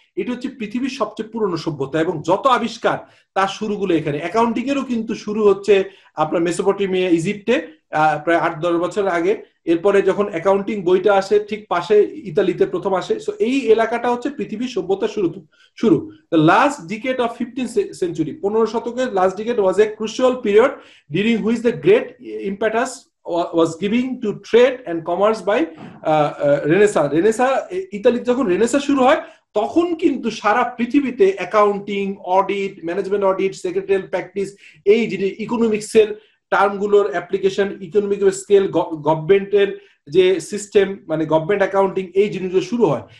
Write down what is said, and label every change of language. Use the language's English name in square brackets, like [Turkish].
[Bangla] এটা হচ্ছে পৃথিবীর সবচেয়ে পুরনো সভ্যতা এবং যত আবিষ্কার তার শুরুগুলো এখানে। অ্যাকাউন্টিং এরও কিন্তু শুরু হচ্ছে আপনার মেসোপটেমিয়া, ইজিপ্টে, প্রায় 8-10 বছর আগে। এরপরে যখন অ্যাকাউন্টিং বইটা আসে, ঠিক পাশে ইতালিতে প্রথম আসে। সো এই এলাকাটা হচ্ছে পৃথিবীর সভ্যতার শুরু। [English] The last decade of 15th century, [Bangla] 15 শতকের [English] Last decade was a crucial period during which the great impetus was giving to trade and commerce by renaissance. [Bangla] ইতালিতে যখন রেনেসা শুরু হয়, তখন কিন্তু সারা পৃথিবীতে accounting, audit, management audit, secretarial practice, এই যে ইকোনমিক্সের টার্মগুলোর অ্যাপ্লিকেশন, ইকোনমিক স্কেল, গভর্নমেন্টের যে সিস্টেম, মানে গভর্নমেন্ট অ্যাকাউন্টিং, এই জিনিসগুলো শুরু হয়।